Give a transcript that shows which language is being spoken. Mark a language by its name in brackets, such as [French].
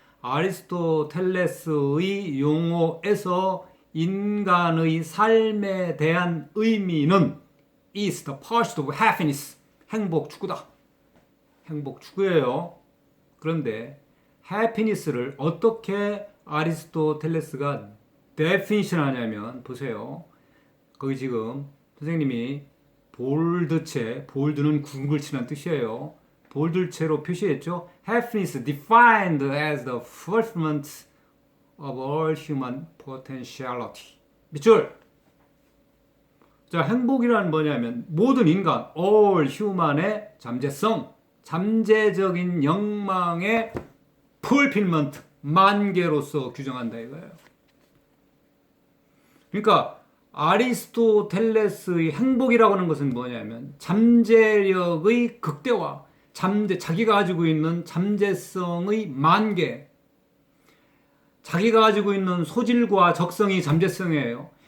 [Korean] 아리스토텔레스의 용어에서 인간의 삶에 대한 의미는 [English] is the pursuit of happiness. [Korean] 행복 추구다. 행복 추구예요. 그런데 happiness를 어떻게 아리스토텔레스가 definition 하냐면 보세요. 거기 지금 선생님이 볼드는 굵은 글씨란 뜻이에요. 볼드체로 표시했죠. [English] Happiness defined as the fulfillment of all human potentiality. [Korean] 밑줄. 자, 행복이란 뭐냐면 모든 인간, [English] all human [Korean] 의 잠재성, 잠재적인 욕망의 fulfillment, 만개로서 규정한다 이거예요. 그러니까 아리스토텔레스의 행복이라고 하는 것은 뭐냐면 잠재력의 극대화, 자기가 가지고 있는 잠재성의 만개, 자기가 가지고 있는 소질과 적성이 잠재성이에요.